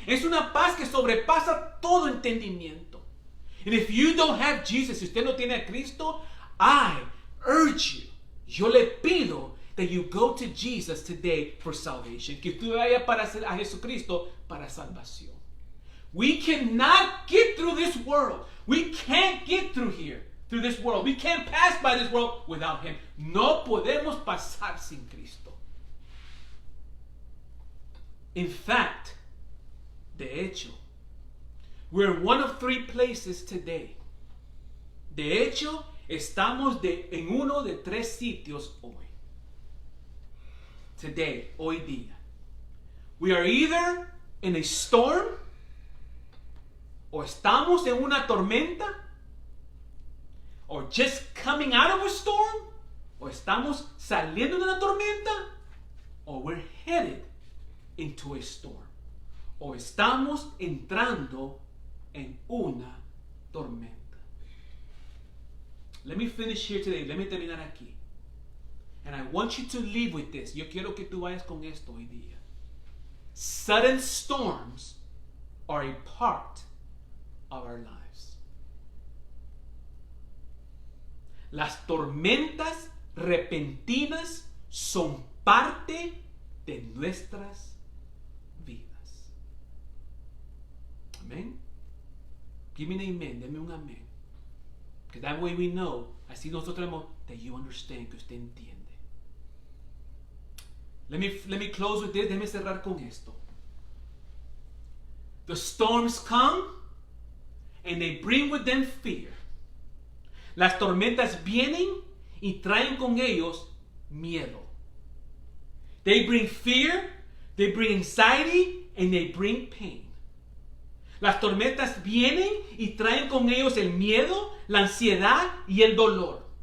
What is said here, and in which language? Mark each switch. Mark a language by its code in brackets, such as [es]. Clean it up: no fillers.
[es] Es una paz que sobrepasa todo entendimiento. [en] And if you don't have Jesus, [es] si usted no tiene a Cristo, [en] I urge you, [es] yo le pido [en] that you go to Jesus today for salvation. [es] Que tú vayas a Jesucristo para salvación. [en] We cannot get through this world. We can't get through this world. We can't pass by this world without Him. [es] No podemos pasar sin Cristo. [en] In fact, [es] de hecho, [en] we're in one of three places today. [es] De hecho, estamos en uno de tres sitios hoy. [en] Today, [es] hoy día. [en] We are either in a storm, [es] o estamos en una tormenta, [en] or just coming out of a storm, [es] o estamos saliendo de una tormenta, [en] or we're headed into a storm, [es] o estamos entrando en una tormenta. [en] Let me finish here today. Let me [es] terminar aquí. [en] And I want you to leave with this. [es] Yo quiero que tú vayas con esto hoy día. [en] Sudden storms are a part of our lives. [es] Las tormentas repentinas son parte de nuestras vidas. [en] Amén. Give me an amen. [es] Deme un amén. [en] Because that way we know, [es] así nosotros tenemos, [en] that you understand, [es] que usted entiende. [en] Let me close with this. [es] Déjeme cerrar con esto. [en] The storms come and they bring with them fear. [es] Las tormentas vienen y traen con ellos miedo. [en] They bring fear, they bring anxiety, and they bring pain. [es] Las tormentas vienen y traen con ellos el miedo, la ansiedad y el dolor.